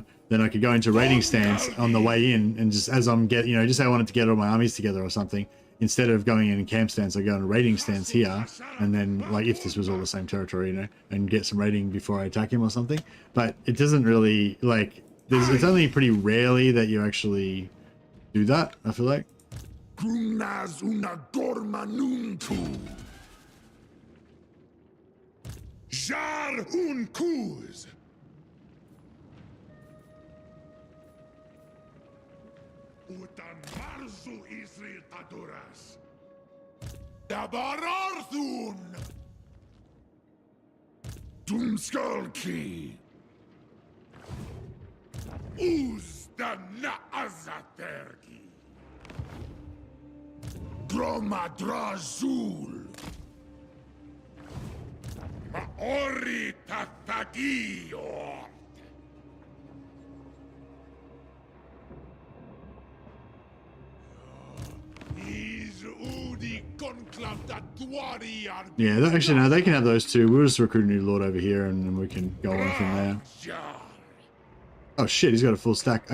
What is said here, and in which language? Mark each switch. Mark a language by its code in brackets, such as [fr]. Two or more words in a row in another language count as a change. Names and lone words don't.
[en] Then I could go into raiding stance on the way in, and just as I'm just say I wanted to get all my armies together or something. Instead of going in camp stance, I go in a raiding stance here, and then like if this was all the same territory, and get some raiding before I attack him or something. But it doesn't really like it's only pretty rarely that you actually do that, I feel like. Grumnas una gorma nuntu. Jar un kuz. Utan marzu Israel taduras. Dabararthun. Dumskalki. Uzda na azaterki. Dromadrazul. Maori tatagio. Yeah, actually, no, they can have those two. We'll just recruit a new lord over here, and then we can go on from there. Oh shit, he's got a full stack.